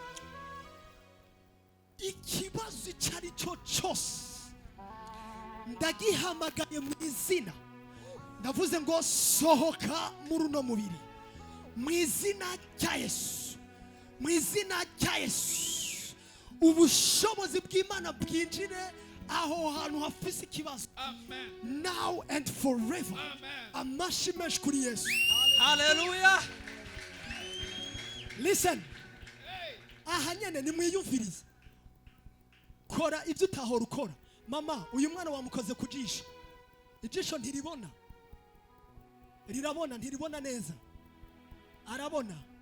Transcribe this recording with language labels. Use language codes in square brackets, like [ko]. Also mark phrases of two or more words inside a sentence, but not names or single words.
[rn] ikibazo icyo ari cyo cyose ndagihamagaye mu izina. Ndavuze ngo sohoka muri uno mubiri mu izina rya Yesu, mu izina rya Yesu. Ubushobozi bw'Imana bwinjire aho hantu hafise ikibazo Amen. [en] now and forever. [rn] Amen. Amashyi menshi kuri Yesu. Hallelujah. Listen, Hey. aha nyene nimwiyumvirize. Kora ibyo utahora ukora. Mama, uyu mwana wamukoze ku jisho. Ijisho ntiribona. Rirabona, ntiribona neza. Arabona.